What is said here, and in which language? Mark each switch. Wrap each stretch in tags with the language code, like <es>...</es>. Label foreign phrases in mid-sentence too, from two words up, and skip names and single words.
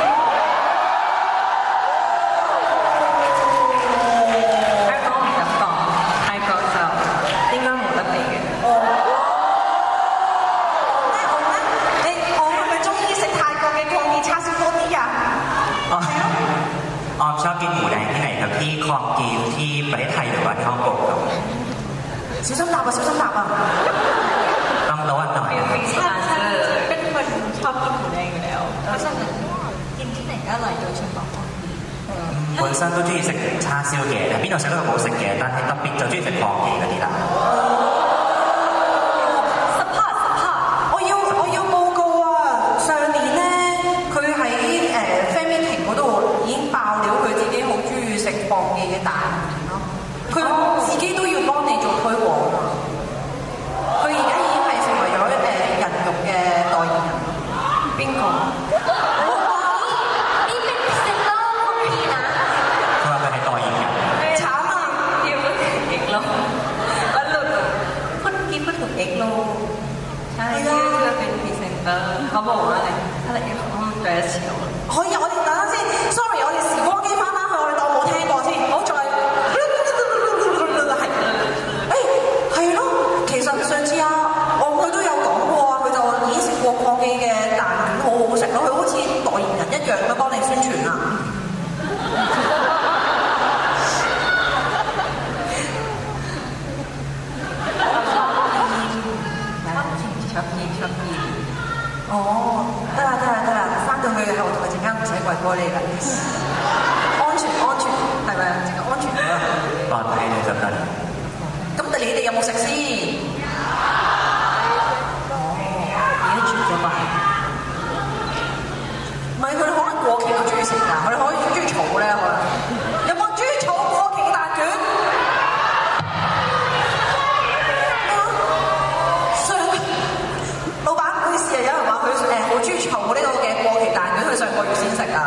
<yue>香港唔敢講，泰國就應該冇得比嘅。我係咪中意食泰國嘅抗議叉燒多啲啊？</yue> <th>ออมชอบกินหมูแดงที่ไหนครับที่คลองกีนที่ประเทศไทยหรือว่าที่ฮ่องกงครับ</th> <yue>小心答啊！小心答啊！</yue> <th>ต้องระวังหน่อยนะครับ เป็นคนชอบกินหมูแดงอยู่แล้วเพราะฉะนั้นกินที่ไหนก็อร่อยโดยเฉพาะของดี</th> <yue>本身都中意食叉燒嘅，但邊度食都好食嘅，但係特別就中意食放忌嗰啲啦。我要報告啊！上年咧，佢喺</yue> <en>fan meeting</en> <yue>嗰度已經爆料佢自己好中意食放忌嘅蛋麵咯。佢自己都要幫你做推廣啊！佢而家已經係成為咗人肉嘅代言人。邊個？</yue> <th>เขาบอกว่าอะไร第一次</th> <yue>可以，我哋等陣先。Sorry， 我哋時光機翻返去，我哋當冇聽過先，唔好再係咯。其實上次佢都有講過啊，佢就已經食過抗記嘅蛋卷，好好食咯。佢好似代言人一樣咁幫你宣傳啊。哦，得啦，翻到去後台陣間唔使跪玻璃啦，安全係咪啊？淨係安全啊！</yue> <th>ปลอดภัยเลยครับ</th> <yue>咁你哋有冇食先？而家煮咗飯，唔係佢哋可能過期都中意食㗎，佢哋可以中意炒咧可能。有冇中意炒過期嘅蛋卷？老闆唔好意思啊，有人話佢好中意炒呢個嘅過期蛋卷，佢上個月先食啊。</yue>